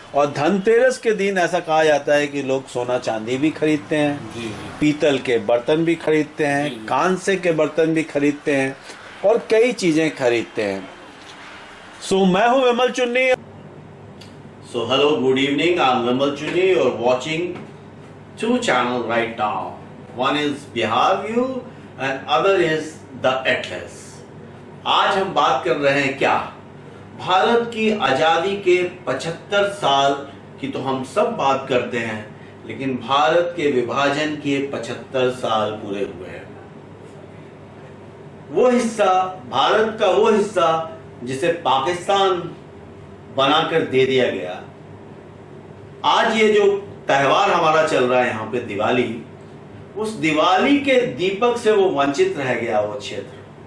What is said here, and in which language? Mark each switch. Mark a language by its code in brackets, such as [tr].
[hi] और धनतेरस के दिन ऐसा कहा जाता है कि लोग सोना चांदी भी खरीदते हैं, पीतल के बर्तन भी खरीदते हैं, कांसे के बर्तन भी खरीदते हैं और कई चीज़ें खरीदते हैं। [en] so [hi] मैं हूँ [en] Vimal Chunni. So hello, good evening, I am Vimal Chunni [hi] और [en] Watching two channels right now. One is Bihar View and other is The Atlas. [hi] आज हम बात कर रहे हैं क्या? भारत की आज़ादी के 75 साल की तो हम सब बात करते हैं, लेकिन भारत के विभाजन के 75 साल पूरे हुए हैं। वो हिस्सा, भारत का वो हिस्सा जिसे पाकिस्तान बनाकर दे दिया गया, आज ये जो त्यौहार हमारा चल रहा है यहाँ पे दिवाली, उस दिवाली के दीपक से वो वंचित रह गया वो क्षेत्र।